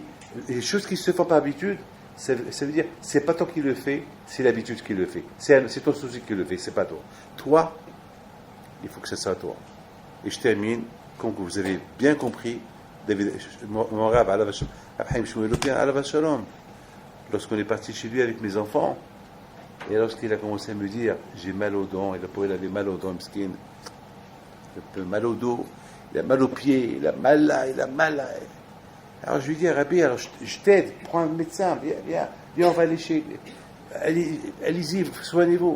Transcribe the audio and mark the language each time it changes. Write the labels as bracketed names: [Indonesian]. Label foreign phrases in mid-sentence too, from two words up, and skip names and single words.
[French] Les choses qui se font par habitude, ça veut dire, c'est pas toi qui le fais, c'est l'habitude qui le fait. C'est ton souci qui le fait, c'est pas toi. Toi, il faut que ce soit toi. Et je termine, comme vous avez bien compris, mon rab, Abraham Shmuelotien, [Hebrew] עליו השלום, [French] lorsqu'on est parti chez lui avec mes enfants, et lorsqu'il a commencé à me dire, j'ai mal aux dents, il avait mal aux dents, miskin, un peu mal au dos, il a mal aux pieds, il a mal là. Alors je lui dis, Rabbi, alors je t'aide, prends un médecin, viens, on va aller chez, allez-y, soignez-vous.